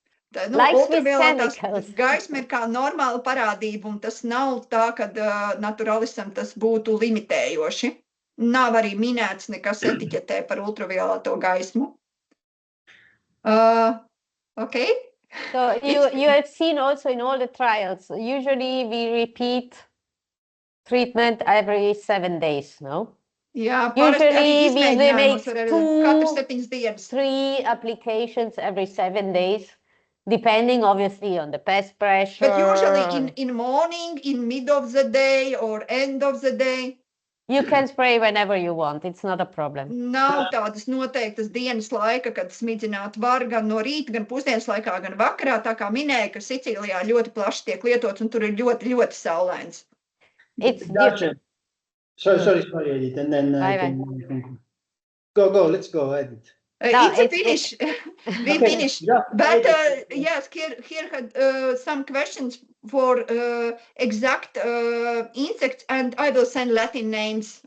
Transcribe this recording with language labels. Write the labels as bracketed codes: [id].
[lv] Like ultraviolētās gaisma ir kā normāla parādība, un tas nav tā, ka naturalisam tas būtu limitējoši. Nav arī minēts nekas etiķetē par ultraviolēto gaismu. [en] Okay. So you have seen also in all the trials, usually we repeat treatment every 7 days, no? [lv] Jā, [en] usually we make [lv] katru 7 dienas. [en] 3 applications every 7 days. Depending obviously on the pest pressure. But usually in morning, in mid of the day or end of the day. You can spray whenever you want. It's not a problem. [lv] Nav tādas noteiktas dienas laika, kad smidzināt var gan no rīta, gan pusdienas laikā, gan vakarā. Tā kā minēja, ka Sicīlijā ļoti plaši tiek lietots un tur ir ļoti, ļoti saulains. [en] Sorry, Edith, and then go, let's go, Edith. It's a finish. We finish. But yes, here had some questions for exact insects, and I will send Latin names.